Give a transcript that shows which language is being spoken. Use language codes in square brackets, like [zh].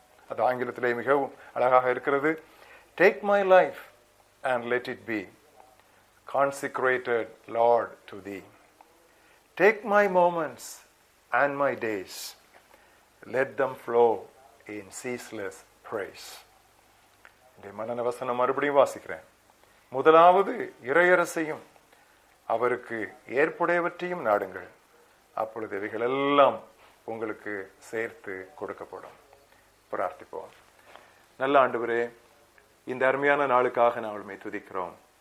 [ta] அது ஆங்கிலத்திலே மிகவும் அழகாக இருக்கிறது. [en] Take my life and let it be consecrated, Lord, to thee. Take my moments and my days, let them flow in ceaseless praise. [ta] இந்த மனன வசனம் மறுபடியும் வாசிக்கிறேன். முதலாவது இறையரசையும் அவருக்கு ஏற்புடையவற்றையும் நாடுங்கள், அப்பொழுது இவைகள் எல்லாம் உங்களுக்கு சேர்த்து கொடுக்கப்படும். பிரார்த்திப்போம். நல்ல ஆண்டவரே, இந்த அருமையான நாளுக்காக நாங்கள் துதிக்கிறோம்.